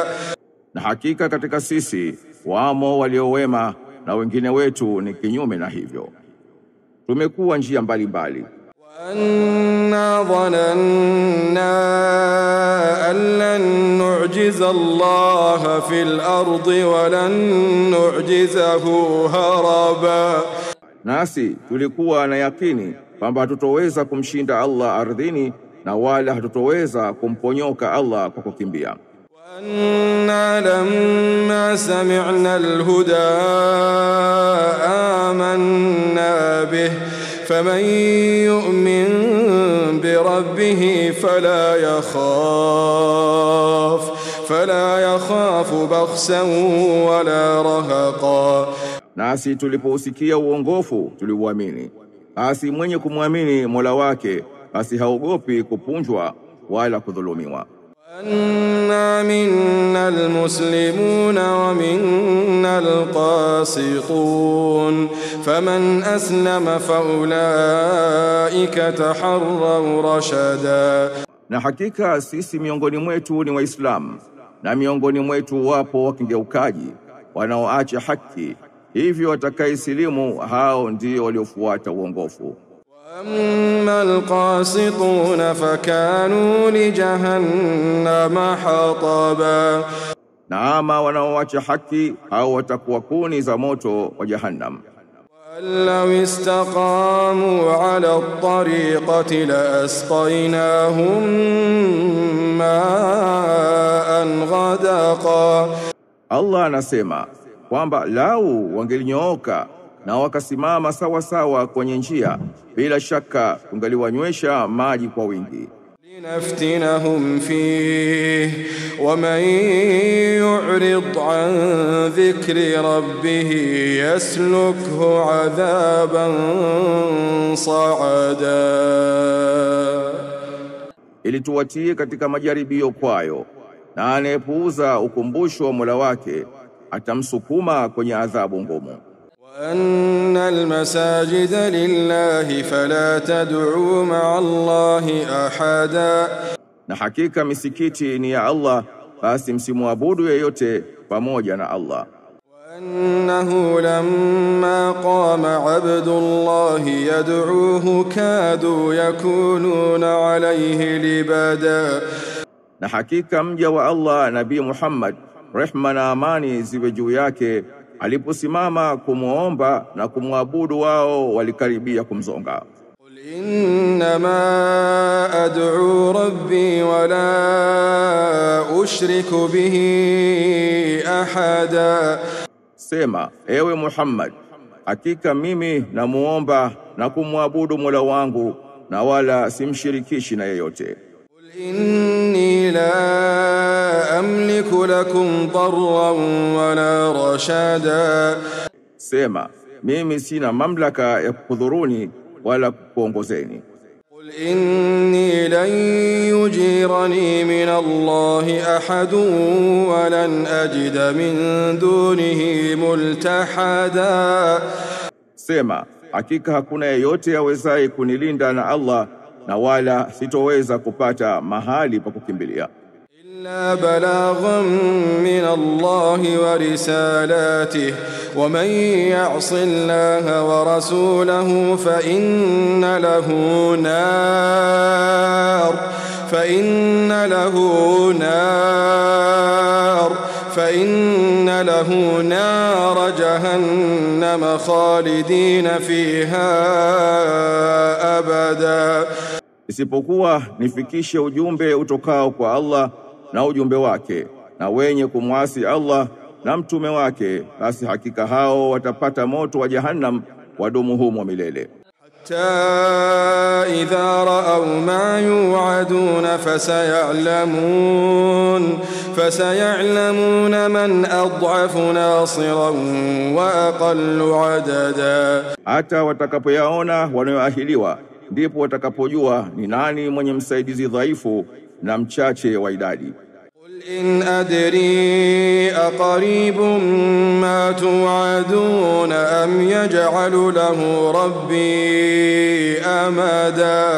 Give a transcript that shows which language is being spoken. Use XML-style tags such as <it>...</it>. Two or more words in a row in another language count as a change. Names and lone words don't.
<sw>Na hakika katika sisi wamo waliowema na wengine wetu ni kinyume na hivyo. Tumekuwa njia mbalimbali.</sw> <ar>وأنا ظننا أن لن نعجز الله في الأرض ولن نعجزه هربا.</ar> <sw>Nasi tulikuwa na yakini kwamba hatutoweza kumshinda Allah ardhini na wala hatutoweza kumponyoka Allah kwa kukimbia.</sw> <ar>وأنا لما سمعنا الهدى آمنا به فمن يؤمن بربه فلا يخاف بخسا ولا رهقا.</ar> <sw>Nasi tulipousikia uongofu tuliuamini, basi mwenye kumwamini Mola wake basi haogopi kupunjwa wala kudhulumiwa.</sw> <ar>وأنا منا المسلمون ومنا القاسطون فمن أسلم فأولئك تحروا رشدا.</ar> <sw>Na hakika sisi miongoni mwetu ni Waislamu, na miongoni mwetu wapo wakengeukaji wanaoacha haki, hivyo watakaisilimu hao ndio waliofuata uongofu.</sw> <ar>وأما القاسطون فكانوا لجهنم حطبا</ar> <sw>Na ama wanaoacha haki hao watakuwa kuni za moto wa Jahannam.</sw> <ar>ولو استقاموا على الطريقة لأسقيناهم ماء غدقا.</ar> <sw>Allah anasema kwamba lau wangelinyooka na wakasimama sawa sawa kwenye njia, bila shaka tungaliwanywesha maji kwa wingi.</sw> <ar>لنفتنهم فيه ومن يعرض عن ذكر ربه يسلكه عذابا صعدا.</ar> <sw>Ili tuwatie katika majaribio kwayo, na anayepuuza ukumbusho wa Mola wake atamsukuma kwenye adhabu ngumu.</sw> <ar>وأن المساجد لله فلا تدعوا مع الله أحدا.</ar> <sw>Na hakika misikiti ni ya Allah, basi msimuabudu yeyote pamoja na Allah.</sw> <ar>وأنه لما قام عبد الله يدعوه كادوا يكونون عليه لبدا.</ar> <sw>Na hakika mja wa Allah Nabii Muhammad, rehma na amani ziwe juu yake, aliposimama kumuomba na kumwabudu wao walikaribia kumzonga.</sw> <ar>قل إنما أدعو ربي ولا أشرك به أحدا.</ar> <sw>Sema, ewe Muhammad, hakika mimi namuomba na kumwabudu Mola wangu na wala simshirikishi na yeyote.</sw> <ar>قل إني لا أملك لكم ضرا ولا رشادا.</ar> <sw>Sema, mimi sina mamlaka ya kukudhuruni wala kukuongozeni.</sw> <ar>قل إني لن يجيرني من الله أحد ولن أجد من دونه ملتحدا.</ar> <sw>Sema, hakika hakuna yeyote awezaye kunilinda na Allah, na wala sitoweza kupata mahali pa kukimbilia.</sw> <ar>إلا بلاغا من الله ورسالاته ومن يعص الله ورسوله فإن له نار جهنم خالدين فيها أبدا.</ar> <sw>Isipokuwa nifikishe ujumbe utokao kwa Allah na ujumbe wake, na wenye kumwasi Allah na mtume wake, basi hakika hao watapata moto wa Jahannam, wadumu humo milele.</sw> <ar>حتى إذا رأوا ما يوعدون فسيعلمون من أضعف ناصرا وأقل عددا.</ar> <sw>Hata watakapoyaona wanayoahiliwa, ndipo watakapojua ni nani mwenye msaidizi dhaifu na mchache wa idadi.</sw> <ar>قل إن أدري أقريب ما توعدون أم يجعل له ربي أمدا.</ar>